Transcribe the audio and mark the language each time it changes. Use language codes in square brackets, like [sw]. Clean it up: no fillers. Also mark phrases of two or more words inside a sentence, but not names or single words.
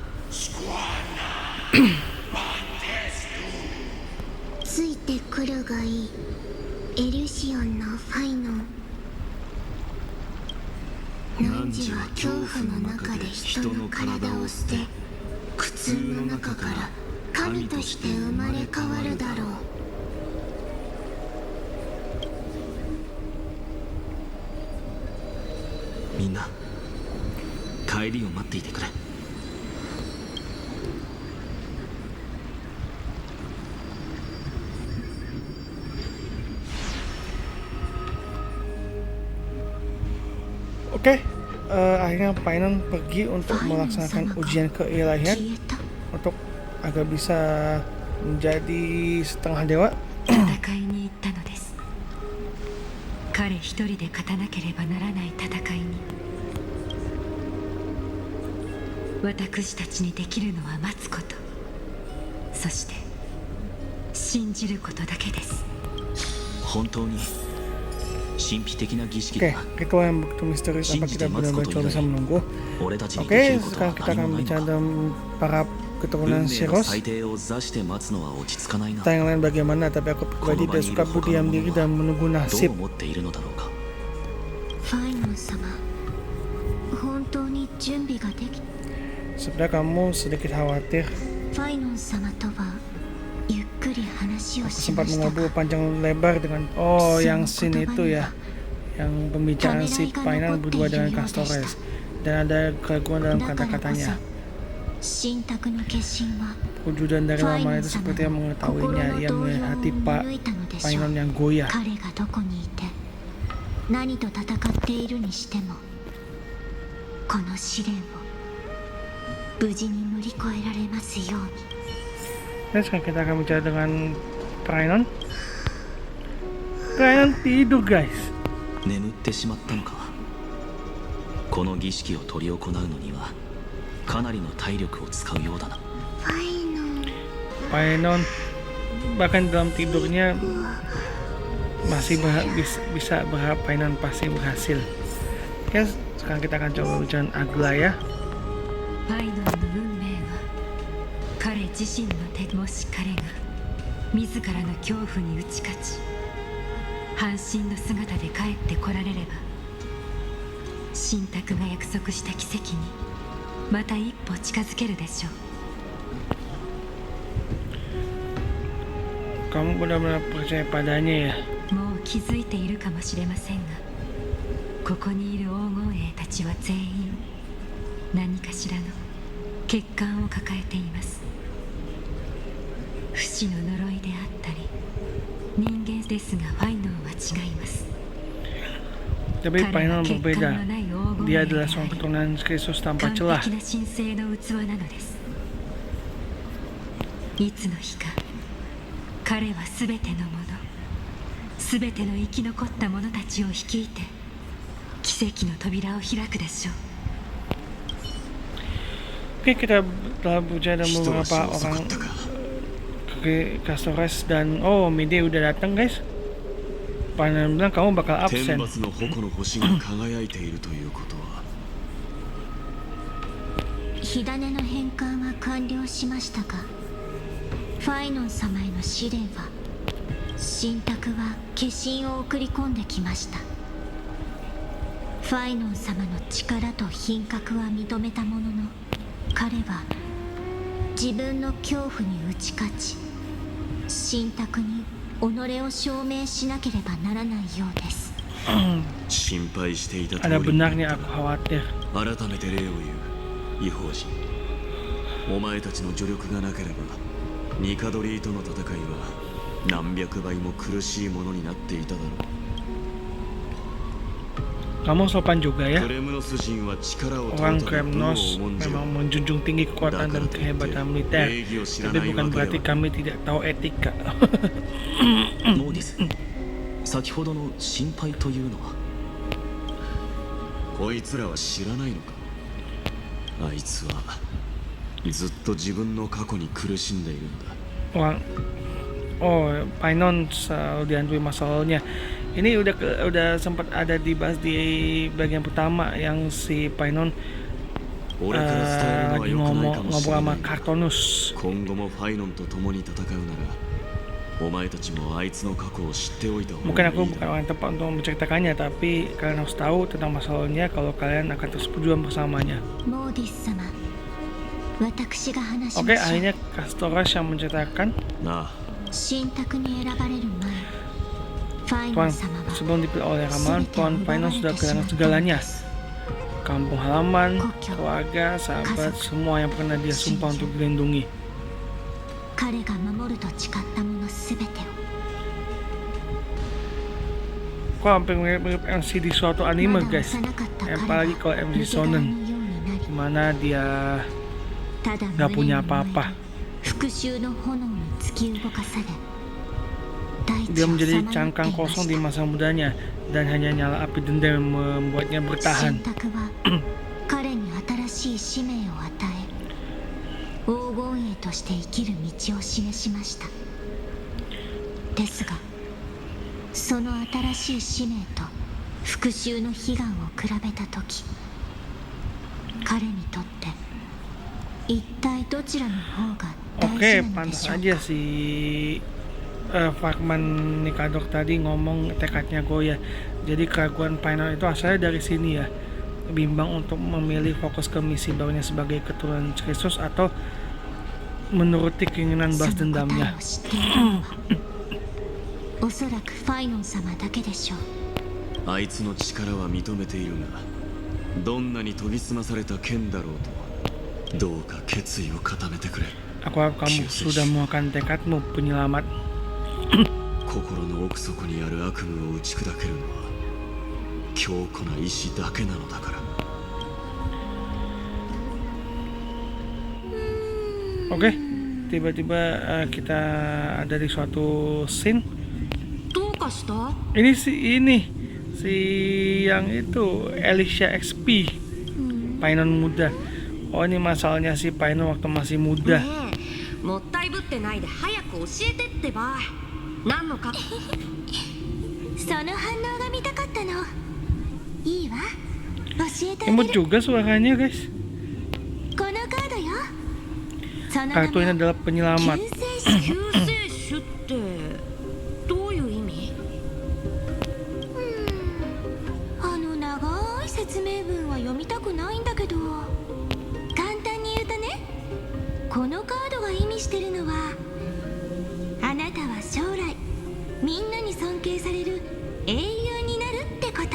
[ja] ついてくるがいいエリュシオンのファイノン汝は恐怖の中で人の体を捨て苦痛の中から神として生まれ変わるだろうみんな帰りを待っていてくれ。 [id] Oke, akhirnya Painon pergi untuk melaksanakan ujian keilahian [ja] 消えた [id] untuk agar bisa menjadi setengah dewa. [ja] 戦いに行ったのです。彼一人で勝たなければならない戦いに私たちにできるのは待つこと、そして信じることだけです。本当に神秘的な儀式 [id] Oke, [ja] だ。 [id] ritual yang begitu misterius apa kita benar-benar cuma bisa menunggu. [ja] 俺たちに [id] Oke, [ja] できることは [id] sekarang kita [ja] 何 [id] akan [ja] もないの [id] bicara [ja] か。 [id] tentang para [ja] 運 [id] keturunan [ja] 命の [id] Shiros. [ja] 最低を座して待つのは落ち着かないな。 [id] Kita yang lain bagaimana, tapi aku pribadi tidak suka berdiam diri dan menunggu [ja] どう [id] nasib. [ja] 思っているのだろうか。ファイノン様本当に準備ができ [id] Sebenarnya kamu sedikit khawatir. [ja] ファイノン様とはゆっくり話を [id] Aku [ja] しま [id] sempat [ja] した [id] ngobrol panjang lebar dengan yang scene itu ya, yang pembicaraan si Painon berdua dengan Castores, dan ada keraguan dalam [ja] だからこそ [id] kata-katanya. [ja] 信託の決心は [id] Wujudan dari [ja] ファイ [id] lama [ja] ノン [id] itu [ja] 様 [id] seperti yang [ja] の心 [id] mengetahuinya. [ja] の [id] Ia [ja] 動揺を [id] melihat hati [ja] 見 [id] Pak [ja] 抜いたのでしょう [id] Painon yang goyah. [ja] 彼がどこにいて何と戦っているにしてもこの試練を無事に乗り越えられますように [id] Dan sekarang kita akan bicara dengan Painon. Painon tidur guys. [ja] 眠ってしまったのか。この儀式を執り行うのにはかなりの体力を使うようだな。ファイノン [id] Painon bahkan dalam tidurnya masih bisa berharap Painon pasti berhasil. Ya, sekarang kita akan coba bicara Aglaya. [ja] パイノンの運命は彼自身の手。もし彼が自らの恐怖に打ち勝ち半身の姿で帰ってこられれば信託が約束した奇跡にまた一歩近づけるでしょう。 [id] Kamu benar-benar percaya padanya ya? [ja] もう気づいているかもしれませんがここにいる黄金衛たちは全員何かしらの欠陥を抱えています。不死の呪いであったり人間ですがファイノンは違います。 [id] Tapi [ja] 彼は [id] Painon [ja] 欠陥 [id] berbeda. [ja] のない黄金 [id] Dia [ja] 衛であ [id] adalah seorang [ja] り [id] keturunan Kristus tanpa [ja] 完 [id] celah. [ja] 璧な神聖の器なのです。いつの日か彼は全てのもの全ての生き残った者たちを率いて奇跡の扉を開くでしょう。 [id] Oke, kita telah berbicara dengan [ja] 人は [id] beberapa [ja] 遅か [id] orang [ja] ったか。 [id] ke Castores dan Mide udah datang guys. Painon bilang kamu bakal [ja] 天 [id] absen. [ja] 罰の矛の星が輝いているということは火種の返還は完了しましたがファイノン様への試練は信託は化身を送り込んできましたフファイノン様の力と品格は認めたものの、彼は自分の恐怖に打ち勝ち、信託に己を証明しなければならないようです。心配していた通 [id] Ada [ja] り [id] benarnya aku khawatir. [ja] 改めて礼を言う異邦人。お前たちの助力がなければニカドリーとの戦いは何百倍も苦しいものになっていただろう。 [id] Kamu sopan juga ya. [ja] クレムノス人は力を取 [id] Orang [ja] るため武を [id] Kremnos [ja] 重んじる。 [id] memang menjunjung tinggi kekuatan dan kehebatan militer, tapi bukan berarti kami tidak tahu etika. [ja] モーディス、先ほどの心配というのは。こいつらは知らないのか。あいつはずっと自分の過去に苦しんでいるんだ。 [id] Orang, oh, Painon selalu dihantui masalahnya. Ini udah sempat ada dibahas di bagian pertama yang si Painon [ja] 俺から伝えるのは [id] lagi [ja] 良くないかもし [id] ngobrol [ja] れな [id] sama [ja] い。 [id] Kartonus. [ja] 今後もファイノンと共に戦うなら、お前たちもあいつの過去を知っておいた方 [id] Mungkin [ja] が [id] aku [ja] いい [id] bukan [ja] だろう。 [id] orang yang tepat untuk menceritakannya, tapi kalian harus tahu tentang masalahnya kalau kalian akan terus berjuang bersamanya. [ja] モーディス様、私が話し [id] Oke, [ja] ましょう。 [id] akhirnya Kastoras yang menceritakan. [ja] なあ、信託に選ばれる前、ファイノ [id] Tuan, [ja] ン様は [id] sebelum dipilih oleh ramalan, [ja] 全てを [id] Tuan [ja] 奪わ [id] Painon [ja] れ [id] sudah [ja] てしま [id] kehilangan [ja] ったの [id] segalanya. [ja] です。 [id] Kampung halaman, keluarga, sahabat, semua yang pernah dia sumpah untuk dilindungi. [ja] 彼が守ると誓ったものすべてを。 [id] Kok hampir mirip MC di suatu [ja] ま [id] anime [ja] だ [id] guys. [ja] 幼かった彼は [id] Apalagi kalau [ja] 抜 [id] MC [ja] け殻の [id] Shonen, [ja] ようになり、 [id] dimana dia [ja] ただ [id] nggak [ja] 胸に [id] punya [ja] 燃え [id] apa-apa. [ja] る復讐の炎に突き動かされ、大地 [id] Dia [ja] を [id] menjadi [ja] さまよってい [id] cangkang [ja] ま [id] kosong [ja] し [id] di [ja] た。 [id] masa mudanya dan hanya nyala api dendam yang membuatnya [ja] 信 [id] bertahan. [ja] 託は彼に新しい使命を与え、黄金栄として生きる道を示しました。ですが、その新しい使命と復讐の悲願を比べた時、彼にとって一体どちらの方が大 [id] Oke, [ja] 事なので [id] pantas [ja] しょう [id] aja [ja] か。 [id] si Fragman Nikadok tadi ngomong tekadnya Goya. Jadi keraguan Painon itu asalnya dari sini ya. Bimbang untuk memilih fokus ke misi barunya sebagai keturunan Kristus atau menuruti keinginan [ja] そ [id] balas [ja] の答え [id] dendamnya. [ja] を知っているのはおそらくファイノン様だけでしょう。あいつの力は認めているが、どんなに研ぎ澄まされた剣だろうと、どうか決意を固めてくれ。 [id] Aku harap kamu sudah menguatkan tekadmu, penyelamat. [ja] 心の奥底にある悪夢を打ち砕けるのは強固な意志だけなのだから。 [id] Oke, tiba-tiba kita ada di suatu scene. [ja] どうかした？ [id] Ini si yang itu Alicia XP, Painon muda. Oh, ini masalahnya si Painon waktu masih muda. [ja] ねえ、もったいぶってないで早く教えてってば。何のか？その反応が見たかったの。いいわ、教えてあげ [id] Imut [ja] る。 [id] juga suaranya guys. [ja] このカードよ。その名 [id] Kartu ini [ja] も [id] adalah penyelamat. [ja] 救世主。救世主ってどういう意味？あの長い説明文は読みたくないんだけど、簡単に言うとね、このカードが意味してるのは、あなたは将来みんなに尊敬される英雄になるってこと。